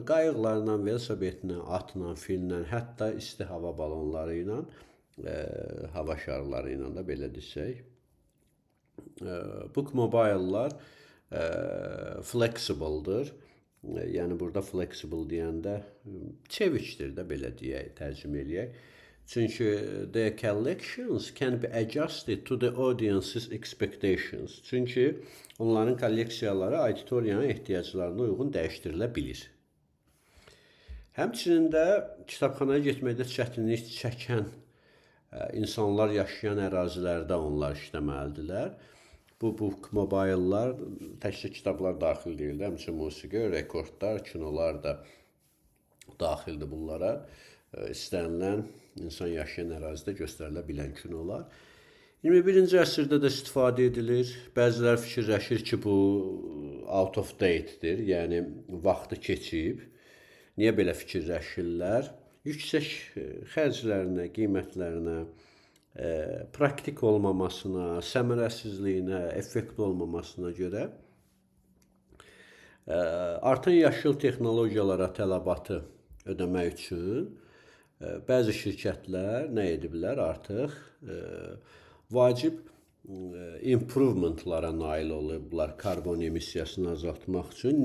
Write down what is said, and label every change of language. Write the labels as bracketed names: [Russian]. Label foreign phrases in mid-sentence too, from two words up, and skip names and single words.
[Azerbaijani] Qayıqlarla, velosipedlə, atla, fillə, hətta isti hava balonları ilə, hava şarları ilə də belə desək. [English] Book mobile'lar [Azerbaijani] flexible-dır. Yəni, burada flexible deyəndə çevikdir də, belə deyək, tərcümə eləyək. [English] Çünki the collections can be adjusted to the audience's expectations. [Azerbaijani] Çünki onların kolleksiyaları auditoriyanın ehtiyaclarına uyğun dəyişdirilə bilir. Həmçinin də kitabxanaya getməkdə çətinlik çəkən insanlar yaşayan ərazilərdə onlar işləməlidirlər. Bu [English] book mobile'lar [Azerbaijani] təkcə kitablar daxil deyil, həmçinin musiqi, rekordlar, kinolar da daxildir bunlara. İstənilən insan yaşayan ərazidə göstərilə bilən kinolar. 21-ci əsrdə də istifadə edilir. Bəzilər fikirləşir ki, bu [English] out of date'dir, [Azerbaijani] yəni vaxtı keçib. Niyə belə fikirləşirlər? Yüksək xərclərinə, qiymətlərinə, praktik olmamasına, səmərəsizliyinə, effektiv olmamasına görə artan yaşıl texnologiyalara tələbatı ödəmək üçün bəzi şirkətlər nə ediblər artıq vacib improvementlara nail olublar karbon emissiyasını azaltmaq üçün.